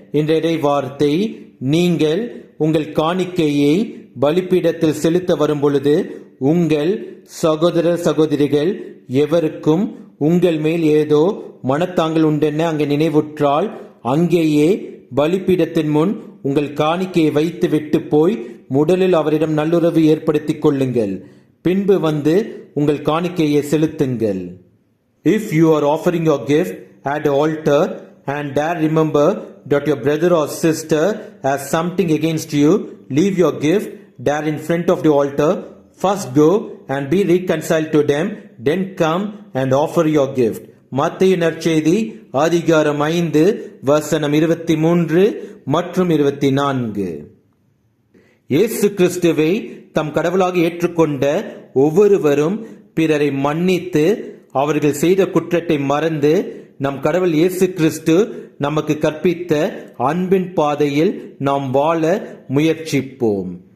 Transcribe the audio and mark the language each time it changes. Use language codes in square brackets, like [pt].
[ta] என்ற வார்த்தை, நீங்கள் உங்கள் காணிக்கையை பலிபீடத்தில் செலுத்த வரும் பொழுது உங்கள் சகோதர சகோதரிகள் எவருக்கும் உங்கள் மேல் ஏதோ மனத்தாங்கள் உண்டென அங்கே நினைவுற்றால் அங்கேயே பலிபீடத்தின் முன் உங்கள் காணிக்கையை வைத்து விட்டு போய் முதலில் அவரிடம் நல்லுறவு ஏற்படுத்திக் கொள்ளுங்கள். பின்பு வந்து உங்கள் காணிக்கையை செலுத்துங்கள். [en] If you are offering your gift at the altar and there remember that your brother or sister has something against you, leave your gift there in front of the altar. First go and be reconciled to them, then come and offer your gift. [ta] மத்தேயு நற்செய்தி அதிகாரம் 5 வசனம் 23 மற்றும் 24. இயேசு கிறிஸ்துவை தம் கடவுளாக ஏற்றுக்கொண்ட ஒவ்வொருவரும் பிறரை மன்னித்து அவர்கள் செய்த குற்றத்தை மறந்து நம் கடவுள் இயேசு கிறிஸ்து நமக்கு கற்பித்த அன்பின் பாதையில் நாம் வாழ முயற்சிப்போம்.